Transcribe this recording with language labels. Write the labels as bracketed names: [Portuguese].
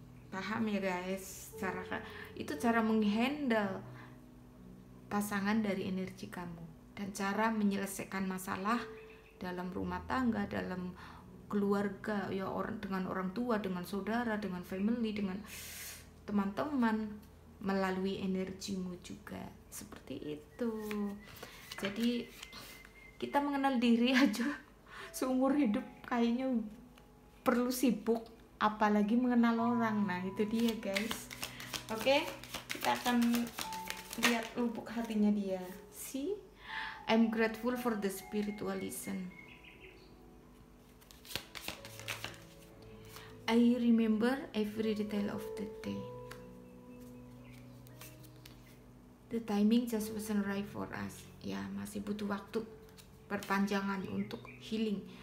[Indonesian] Paham ya guys? Itu cara menghandle pasangan dari energi kamu, dan cara menyelesaikan masalah dalam rumah tangga, dalam keluarga ya, dengan orang tua, dengan saudara, dengan family, dengan teman-teman, melalui energimu juga, seperti itu. Jadi kita mengenal diri aja seumur hidup kayaknya perlu sibuk, apalagi mengenal orang. Nah itu dia guys. Oke, kita akan lihat lubuk hatinya dia. [English] See, I'm grateful for the spiritual lesson. I remember every detail of the day. The timing just wasn't right for us. [Indonesian] Ya, masih butuh waktu perpanjangan untuk healing.